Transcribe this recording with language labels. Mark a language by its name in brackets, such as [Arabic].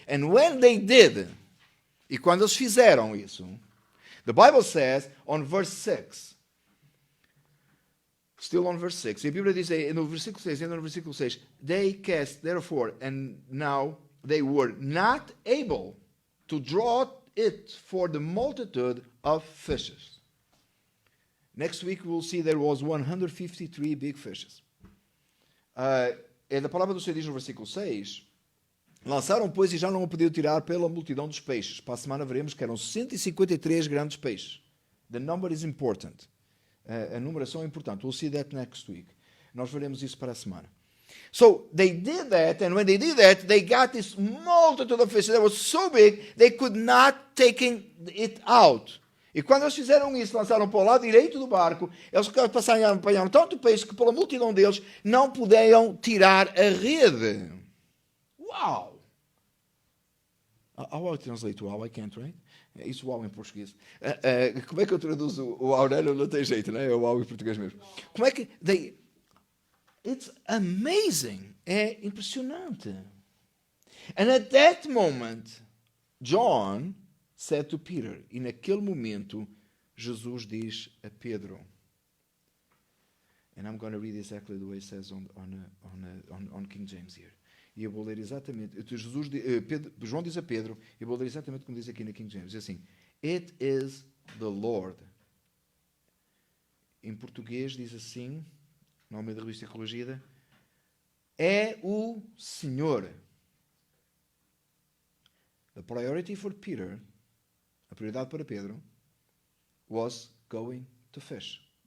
[English] And when they did, [Portuguese] e quando eles fizeram isso, [English] the Bible says, on verse 6, still on verse 6, [Portuguese] e a Bíblia diz no versículo 6, [English] ainda no versículo 6, they cast, therefore, and now they were not able to draw it for the multitude of fishes. Next week we'll see there was 153 big fishes. [Portuguese] A palavra do Senhor diz no versículo 6, lançaram, pois, e já não o podiam tirar pela multidão dos peixes. Para a semana veremos que eram 153 grandes peixes. [English] The number is important. [Portuguese] A numeração é importante. [English] We'll see that next week. [Portuguese] Nós veremos isso para a semana. [English] So they did that, and when they did that, they got this multitude of fishes that was so big, they could not take it out. [Portuguese] E quando eles fizeram isso, lançaram para o lado direito do barco, eles apanharam tanto peixe que pela multidão deles não podiam tirar a rede. [English] Wow! How I translate wow? I can't, right? [Portuguese] Isso wow em português. Como é que eu traduzo o Aurélio? Não tem jeito, né? É o wow em português mesmo. Como é que... [English] It's amazing. [Portuguese] É impressionante. [English] And at that moment, John said to Peter, [Portuguese] e naquele momento, Jesus diz a Pedro, [English] and I'm going to read exactly the way it says on King James here. [Portuguese] E eu vou ler exatamente, João diz a Pedro, e eu vou ler exatamente como diz aqui na King James, diz assim, [English] it is the Lord. [Portuguese] Em português diz assim, no nome da revista Corrigida, é o Senhor. [English] The priority for Peter, [Portuguese] a prioridade para Pedro, [English] was going to fish.